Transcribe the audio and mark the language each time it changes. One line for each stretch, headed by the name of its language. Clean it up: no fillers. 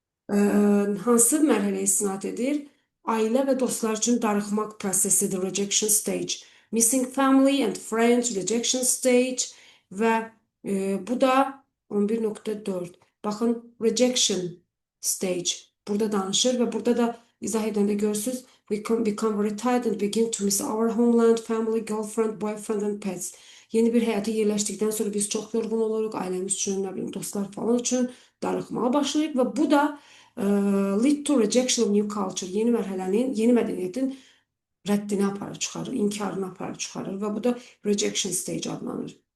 Azerbaijani: Hansı mərhələyə istinad edir? Ailə və dostlar üçün darıxmaq prosesidir, rejection stage.
English: Missing family and friends, rejection stage
Azerbaijani: və bu da
English: 11.4.
Azerbaijani: Baxın, rejection stage burada danışır və burada da izah edəndə görürsünüz.
English: We become very tired and begin to miss our homeland, family, girlfriend, boyfriend and pets.
Azerbaijani: Yeni bir həyata yerləşdikdən sonra biz çox yorğun oluruq, ailəmiz üçün, nə bilim, dostlar falan üçün darıxmağa başlayırıq və bu da
English: lead to rejection of new culture,
Azerbaijani: yeni mərhələnin, yeni mədəniyyətin rəddini aparır, çıxarır, inkarını aparır, çıxarır və bu da rejection stage adlanır.